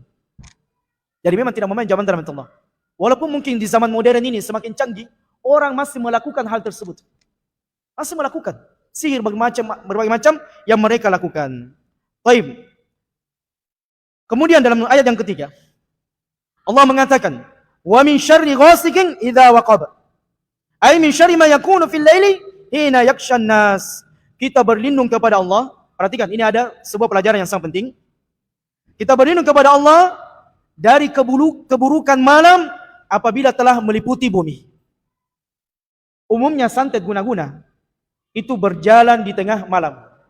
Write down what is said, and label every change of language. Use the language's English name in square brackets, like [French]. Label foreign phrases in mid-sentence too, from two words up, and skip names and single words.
[Indonesian] Jadi memang tidak memain zaman rahmatullah. Walaupun mungkin di zaman modern ini semakin canggih, orang masih melakukan hal tersebut. Masih melakukan sihir berbagai macam yang mereka lakukan. Baik. Kemudian dalam ayat yang ketiga, Allah mengatakan, [Arabic] "ومن شر غاسق إذا وقب." أي من شر ما يكون في الليل حين يغشى الناس. [Indonesian] Kita berlindung kepada Allah. Perhatikan, ini ada sebuah pelajaran yang sangat penting. Kita berlindung kepada Allah dari keburukan malam apabila telah meliputi bumi. Umumnya santet guna-guna itu berjalan di tengah malam.